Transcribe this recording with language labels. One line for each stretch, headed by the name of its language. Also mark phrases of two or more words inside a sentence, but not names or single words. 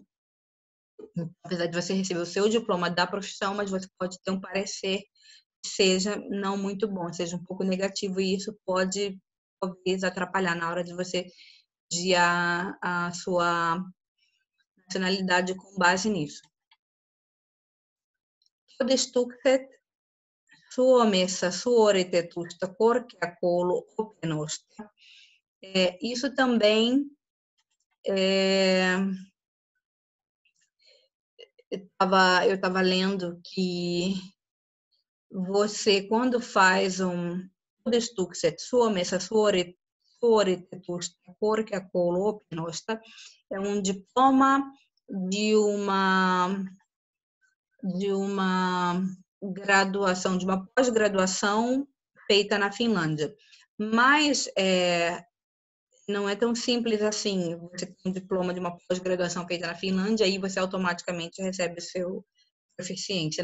Portuguese: Então, apesar de você receber o seu diploma da profissão, mas você pode ter um parecer que seja não muito bom, seja um pouco negativo, e isso pode talvez atrapalhar na hora de você pedir a sua nacionalidade com base nisso.
Finnish: Todistukset Suomessa suoritetusta korkeakouluopinnoista.
Portuguese: Isso também Eu estava lendo que você, quando faz
Finnish: todistukset Suomessa suoritetusta korkeakouluopinnoista,
Portuguese: é um diploma de uma graduação, de uma pós-graduação feita na Finlândia. Mas não é tão simples assim. Você tem um diploma de uma pós-graduação feita na Finlândia e você automaticamente recebe o seu proficiência.